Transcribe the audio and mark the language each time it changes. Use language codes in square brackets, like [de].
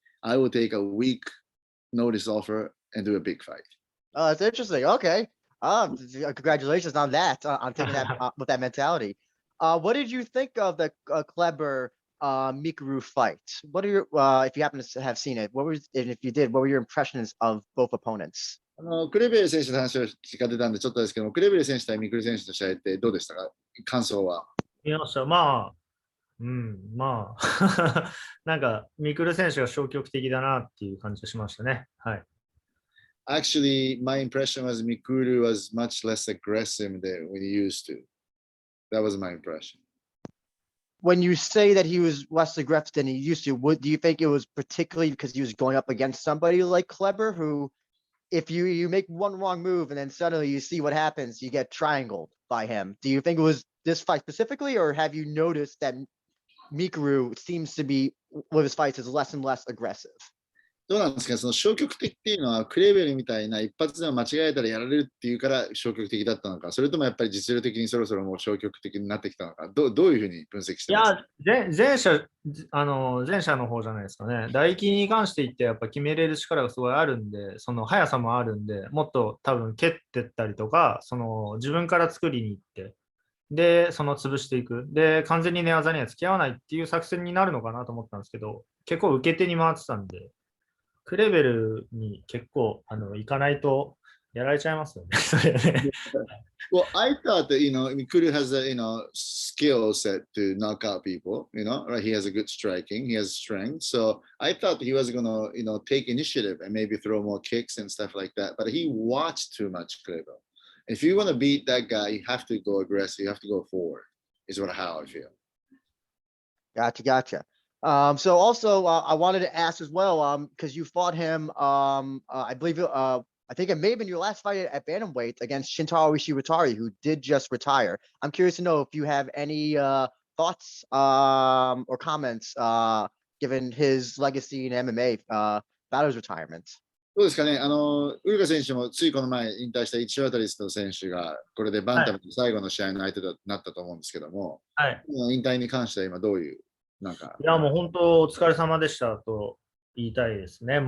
[en] I will take a week notice offer and do a big fight. Oh, that's interesting. Okay. Congratulations on that, on taking that with that mentality. What did you think of the Kleber Mikuru fight? What are your, if you happen to have seen it, and if you did, what were your impressions of both opponents? [ja] クレベル選手の話を聞かれたんでちょっとですけど、クレベル選手対ミクル選手の試合ってどうでしたか？感想は。見ました。まあ、なんか、ミクル選手が消極的だなっていう感じがしましたね。はい。 [en] Actually, my impression was Mikuru was much less aggressive than when he used to. That was my impression. When you say that he was less aggressive than he used to, do you think it was particularly because he was going up against somebody like Kleber, who, if you make one wrong move and then suddenly you see what happens, you get triangled by him? Do you think it was this fight specifically, or have you noticed that Mikuru seems to be, with his fights, is less and less aggressive? [ja] どうなんですか？その消極的っていうのはクレベルみたいな一発でも間違えたらやられるっていうから消極的だったのか、それともやっぱり実力的にそろそろもう消極的になってきたのか、どういうふうに分析してますか？いや、前者の方じゃないですかね。打撃に関して言ってやっぱ決めれる力がすごいあるんで、その速さもあるんで、もっと多分蹴ってったりとか、自分から作りに行って、で、潰していく。で、完全に寝技には付き合わないっていう作戦になるのかなと思ったんですけど、結構受け手に回ってたんで、クレベルに結構行かないとやられちゃいますよね。それね。 [en] Well, I thought that Mikuru has a skill set to knock out people. Right? He has a good striking. He has strength. So I thought he was gonna take initiative and maybe throw more kicks and stuff like that. But he watched too much Kleber. If you want to beat that guy, you have to go aggressive. You have to go forward. Is how I feel. Gotcha. So also, I wanted to ask as well, because you fought him, I believe, I think it may have been your last fight at bantamweight against Shintaro Ishiwatari, who did just retire. I'm curious to know if you have any thoughts or comments given his legacy in MMA about his retirement. [ja] どうですかね、ウルカ選手もついこの前引退した市渡の選手が、これでバンタムの最後の試合の相手となったと思うんですけども、はい、引退に関しては今どういう、なんか。いや、もう本当お疲れ様でしたと言いたいですね。